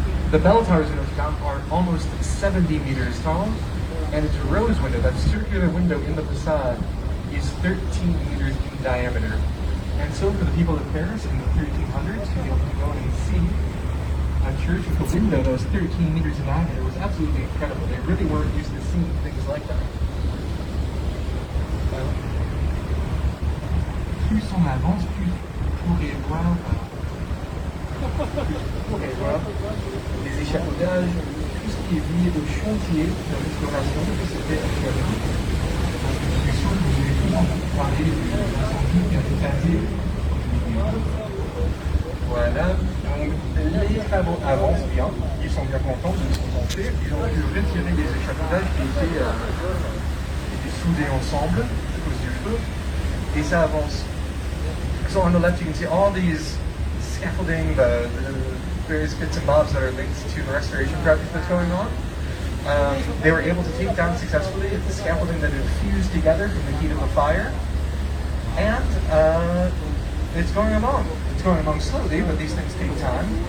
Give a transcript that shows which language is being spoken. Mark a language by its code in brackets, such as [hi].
[en] The bell towers in Notre Dame are almost 70 meters tall, and its rose window, that circular window in the facade, is 13 meters in diameter. And so for the people of Paris in the 1300s to be able to go and see a church with a window that was 13 meters in diameter was absolutely incredible. They really weren't used to seeing things like that. [fr] Plus on avance, plus vous pourrez voir les échafaudages, tout ce qui est lié au chantier de restauration que c'était actuellement. Je suis sûr que vous avez tous entendu parler de l'incendie qui a éclaté. Voilà, donc les travaux avancent bien, ils sont bien contents de ce qu'ils ont fait. Ils ont pu retirer les échafaudages qui étaient soudés ensemble à cause du feu, et ça avance. [en] So on the left you can see all these scaffolding, the various bits and bobs that are linked to the restoration project that's going on. They were able to take down successfully the scaffolding that had fused together from the heat of the fire. And it's going along. It's going along slowly, but these things take time.